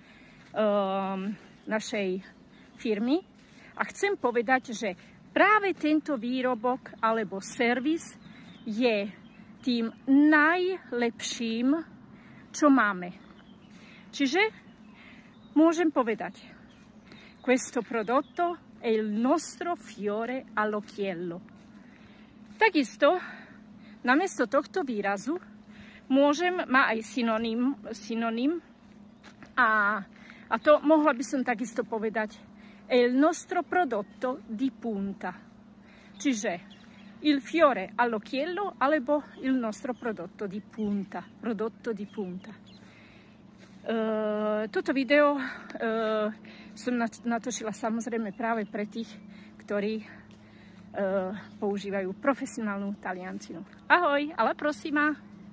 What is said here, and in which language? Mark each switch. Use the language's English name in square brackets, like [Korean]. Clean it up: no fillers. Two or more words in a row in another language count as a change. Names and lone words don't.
[Slovak] našej firmy a chcem povedať, že práve tento výrobok alebo servis je tým najlepším, čo máme. Čiže môžem povedať, [Italian] questo prodotto è il nostro fiore all'occhiello. [Slovak] Takisto, namiesto tohto výrazu, má aj synonym a to mohla by som takisto povedať [Italian] è il nostro prodotto di punta. Čiže il fiore all'occhiello alebo il nostro prodotto di punta. [Slovak] Toto video som natočila samozrejme práve pre tých, ktorí používajú profesionálnu taliančinu. Ahoj, [Italian] alla prossima!